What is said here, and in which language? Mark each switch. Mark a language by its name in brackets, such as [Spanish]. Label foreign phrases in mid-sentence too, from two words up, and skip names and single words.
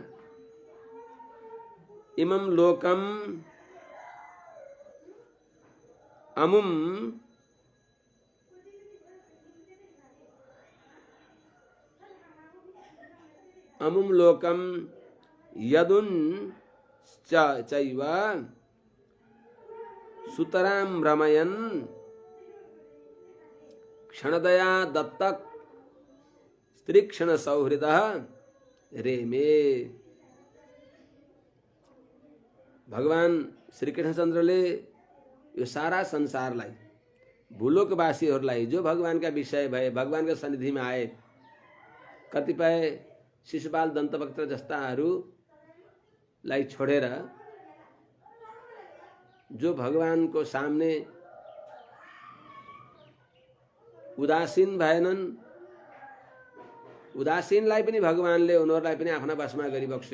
[Sanskrit] इमं लोकम अमुम अमुम लोकम यदुन चैव सुतरां रमयन् क्षणदया दत्तक स्त्रीक्षण सौहृदः रेमे। [Nepali] भगवान श्री कृष्णचन्द्रले यो सारा संसारलाई, भूलोकवासीहरूलाई जो भगवानका विषय भए, भगवानका सन्निधिमा आए, कतिपय शिशुपाल दन्तभक्त जस्ताहरूलाई छोडेर जो भगवानको सामने उदासीन भएनन्, उदासीनलाई पनि भगवानले उनीहरूलाई पनि आफ्ना वशमा गरिबक्स्यो।